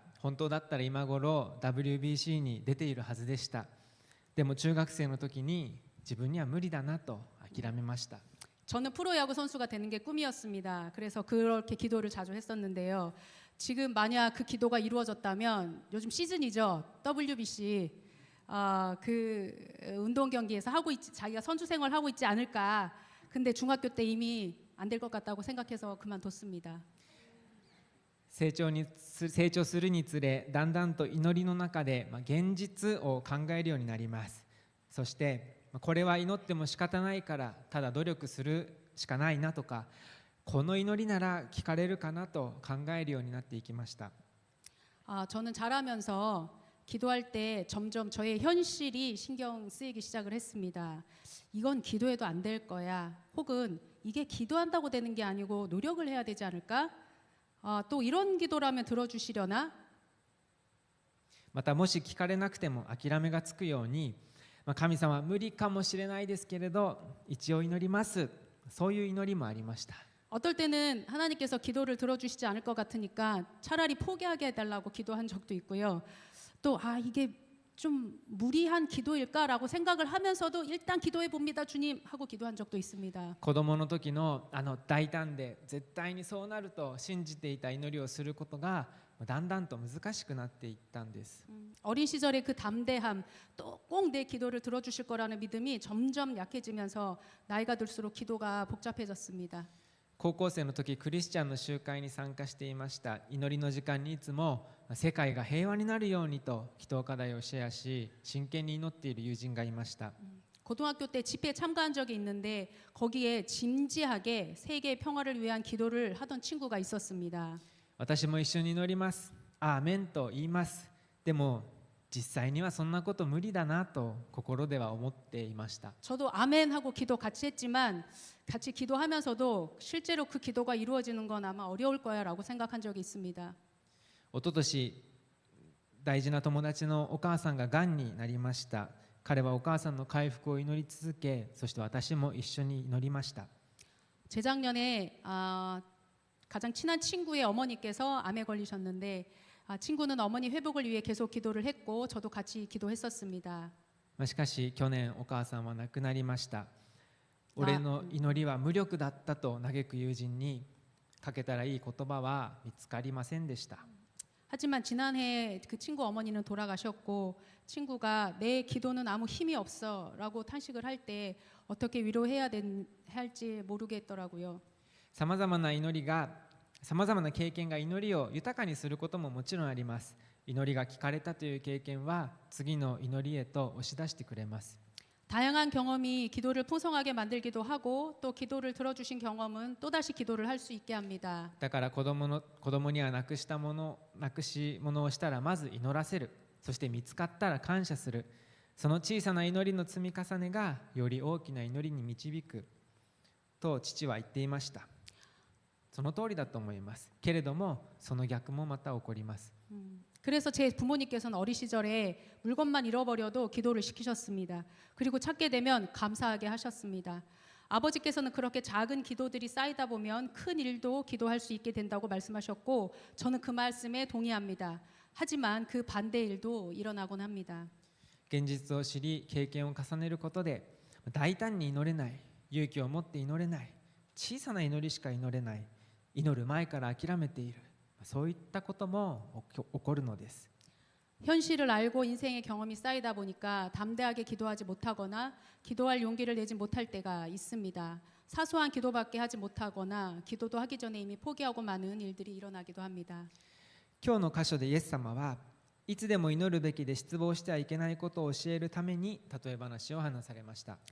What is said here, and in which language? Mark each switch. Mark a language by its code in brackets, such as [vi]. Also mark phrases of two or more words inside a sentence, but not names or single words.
[ja] 本当だったら今頃 WBC に出ているはずでした。でも中学生の時に自分には無理だなと諦めました。 [ko] 저는 프로야구 선수가 되는 게 꿈이었습니다. 그래서 그렇게 기도를 자주 했었는데요. 지금 만약 그 기도가 이루어졌다면 요즘 시즌이죠. WBC 그 운동 경기에서 자기가 선수 생활 하고 있지 않을까. 근데 중학교 때 이미 안 될 것 같다고 생각해서 그만뒀습니다. [ja] 成長するにつれだんだんと祈りの中で現実を考えるようになります。そしてこれは祈っても仕方ないからただ努力するしかないなとか、この祈りなら聞かれるかなと考えるようになっていきました。 [ko] 저는 자라면서 기도할 때 점점 저의 현실이 신경 쓰이기 시작을 했습니다. 이건 기도해도 안 될 거야. 혹은 이게 기도한다고 되는 게 아니고 노력을 해야 되지 않을까? 또 이런 기도라면 들어주시려나? [ja] またもし聞かれなくても諦めがつくように、神様は無理かもしれないですけれど一応祈ります、そういう祈りもありました。 [ko] 어떨 때는 하나님께서 기도를 들어주시지 않을 것 같으니까 차라리 포기하게 해달라고 기도한 적도 있고요. 또 이게 좀 무리한 기도일까라고 생각을 하면서도 일단 기도해 봅니다 주님 하고 기도한 적도 있습니다. [ja] 子供の時の大胆で絶対にそうなると信じていた祈りをすることがだんだんと難しくなっていったんです。 [ko] 어린 시절의 그 담대함, 또 꼭 내 기도를 들어주실 거라는 믿음이 점점 약해지면서 나이가 들수록 기도가 복잡해졌습니다. [ja] 高校生の時クリスチャンの集会に参加していました。祈りの時間にいつも世界が平和になるようにと祈祷課題をシェアし真剣に祈っている友人がいました。 [ko] 고등학교 때 집회에 참가한 적이 있는데 거기에 진지하게 세계 평화를 위한 기도를 하던 친구가 있었습니다. [ja] 私も一緒に祈ります、アーメンと言います。でも実際にはそんなこと無理だなと心では思っていました。 [ko] 저도 아멘 하고 기도 같이 했지만 같이 기도하면서도 실제로 그 기도가 이루어지는 건 아마 어려울 거야라고 생각한 적이 있습니다. [ja] 一昨年大事な友達のお母さんががんになりました。彼はお母さんの回復を祈り続け、そして私も一緒に祈りました。 [ko] 재작년에 가장 친한 친구의 어머니께서 암에 걸리셨는데 친구는 어머니 회복을 위해 계속 기도를 했고 저도 같이 기도했었습니다. [ja] しかし去年お母さんは亡くなりました。俺の祈りは無力だったと嘆く友人に、 かけたらいい言葉は見つかりませんでした。 [ko] 하지만 지난해 그 친구 어머니는 돌아가셨고 친구가 내 기도는 아무 힘이 없어라고 탄식을 할 때 어떻게 위로해야 할지 모르겠더라고요. [ja] さまざまな祈りが、さまざまな経験が祈りを豊かにすることももちろんあります。祈りが聞かれたという経験は次の祈りへと押し出してくれます。 [ko] 다양한 경험이 기도를 풍성하게 만들기도 하고 또 기도를 들어주신 경험은 또다시 기도를 할 수 있게 합니다. [ja] だから子供にはなくし物をしたらまず祈らせる。そして見つかったら感謝する。その小さな祈りの積み重ねがより大きな祈りに導くと父は言っていました。その通りだと思います。けれどもその逆もまた起こります。 [ko] 그래서 제 부모님께서는 어린 시절에 물건만 잃어버려도 기도를 시키셨습니다. 그리고 찾게 되면 감사하게 하셨습니다. 아버지께서는 그렇게 작은 기도들이 쌓이다 보면 큰 일도 기도할 수 있게 된다고 말씀하셨고 저는 그 말씀에 동의합니다. 하지만 그 반대 일도 일어나곤 합니다. [ja] 現実を知り経験を重ねることで大胆に祈れない、勇気を持って祈れない、小さな祈りしか祈れない、祈る前から諦めている、そういったことも起こるのです。 [ko] 현실을 알고 인생의 경험이 쌓이다 보니까 담대하게 기도하지 못하거나 기도할 용기를 내지 못할 때가 있습니다. 사소한 기도밖에 하지 못하거나 기도도 하기 전에 이미 포기하고 마는 일들이 일어나기도 합니다. [ja] 今日の箇所でイエス様はいつでも祈るべきで失望してはいけないことを教えるために例え話を話されました。